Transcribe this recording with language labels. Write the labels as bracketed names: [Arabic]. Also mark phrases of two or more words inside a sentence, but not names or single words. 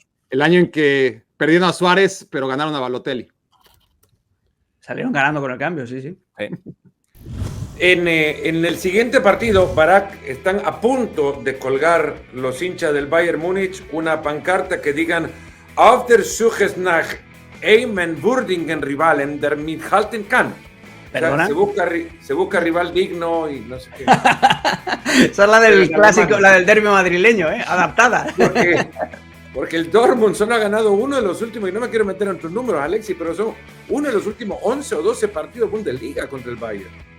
[Spanish] El año en que perdieron a Suárez, pero ganaron a Balotelli. Salieron ganando con el cambio, sí. Sí. En el siguiente partido, Barak, están a punto de colgar los hinchas del Bayern Múnich una pancarta que digan [German] "Auf der Suche nach einem würdigen Rivalen, der mithalten kann". [Spanish] ¿Perdona? O sea, se busca rival digno y no sé qué. Esa es la del clásico, la del derbi madrileño, adaptada. Porque el Dortmund solo ha ganado uno de los últimos, y no me quiero meter en tus números, Alexis, pero son uno de los últimos 11 o 12 partidos Bundesliga contra el Bayern.